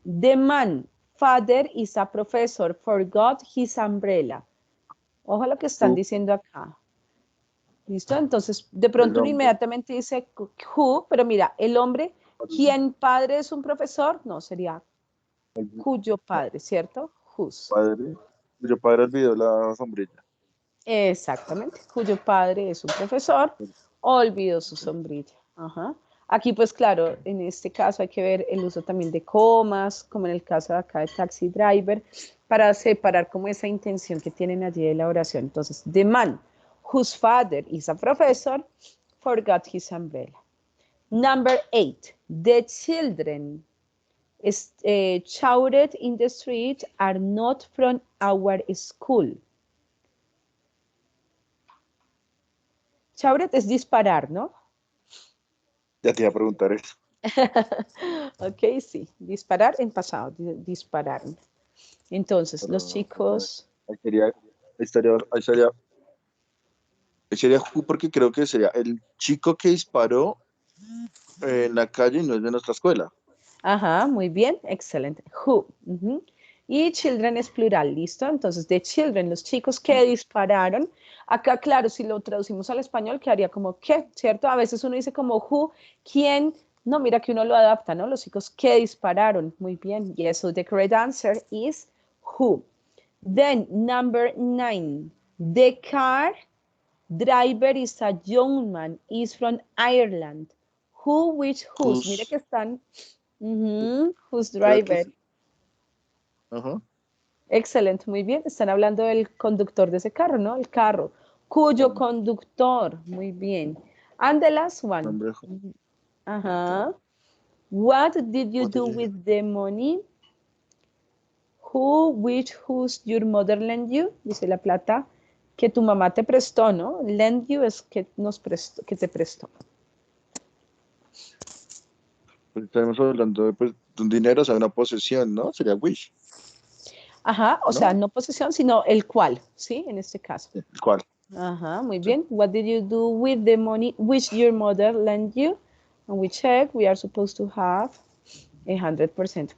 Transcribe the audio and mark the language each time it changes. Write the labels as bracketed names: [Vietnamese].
[English] The man, father, is a professor, forgot his umbrella. [Spanish] Ojo a lo que están [English] Who. [Spanish] diciendo acá. ¿Listo? Entonces, de pronto uno inmediatamente dice who, pero mira, el hombre, ¿quién padre es un profesor? No, sería cuyo padre, ¿cierto? [English] Whose. [Spanish] Padre. Cuyo padre olvidó la sombrilla. Exactamente, cuyo padre es un profesor, olvidó su sombrilla. Ajá. Aquí, pues claro, en este caso hay que ver el uso también de comas, como en el caso de acá de taxi driver, para separar como esa intención que tienen allí de la oración. Entonces, [English] the man whose father is a professor forgot his umbrella. Number 8, the children shouted in the street are not from our school. [Spanish] Shouted es disparar, ¿no? Ya te iba a preguntar eso. Ok, sí, disparar en pasado, disparar. Entonces, Pero, los chicos... sería who porque creo que sería el chico que disparó en la calle y no es de nuestra escuela. Ajá, muy bien, excelente. Who. Y children es plural, ¿listo? Entonces, [English] the children, [Spanish] los chicos que dispararon. Acá, claro, si lo traducimos al español, quedaría como ¿qué? ¿Cierto? A veces uno dice como who, ¿quién? No, mira que uno lo adapta, ¿no? Los chicos que dispararon. Muy bien. [English] Yes, so the correct answer is who. Then, number 9. The car driver is a young man, is from Ireland. Who, which, whose. [Spanish] Mire que están... [English] whose driver. [Spanish] Ajá. Excelente, muy bien. Están hablando del conductor de ese carro, ¿no? El carro. Cuyo conductor. Muy bien. [English] And the last one. [Spanish] Ajá. [English] What did you do with the money? Who, which, whose, your mother lent you? [Spanish] Dice la plata. que tu mamá te prestó, ¿no? Lend you es que nos prestó, que te prestó. Pues estamos hablando de, pues, de un dinero, o sea, una posesión, ¿no? Sería wish. Ajá, o ¿No? sea, no posesión, sino el cual, ¿sí? En este caso. ¿El cual? Ajá, muy Sí. bien. [English] What did you do with the money which your mother lent you? And we check, we are supposed to have 100%.